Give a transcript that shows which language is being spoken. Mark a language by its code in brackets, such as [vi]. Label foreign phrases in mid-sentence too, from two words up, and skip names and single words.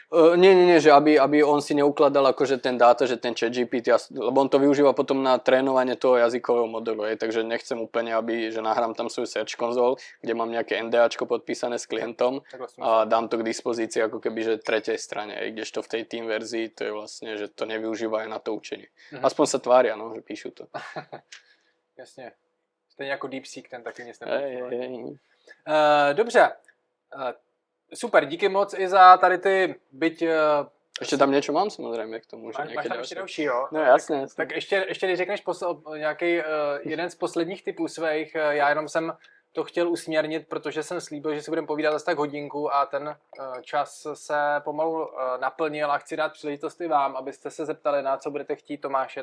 [sk] Nie, že aby on si neukladal akože ten dáta, že ten ChatGPT, lebo on to využíva potom na trénovanie toho jazykového modelu, takže nechcem úplne, že nahrám tam svoju Search Console, kde mám nejaké NDAčko podpísané s klientom a dám to k dispozícii ako keby, že tretej strane, kdežto v tej team verzii to je vlastne, že to nevyužívajú na to učenie. Aspoň sa tvária, no, že píšu to. [cs] Jasně. Stejně jako DeepSeek, ten taky nic nepoužívá. Dobře, super, díky moc i za tady ty, byť... Ještě tam něco mám samozřejmě k tomu. Máš tam ještě další, jo? No jasně. Tak ještě když řekneš nějaký jeden z posledních typů svých, já jenom jsem to chtěl usměrnit, protože jsem slíbil, že si budeme povídat asi tak hodinku a ten čas se pomalu naplnil a chci dát příležitost i vám, abyste se zeptali, na co budete chtít, Tomáše.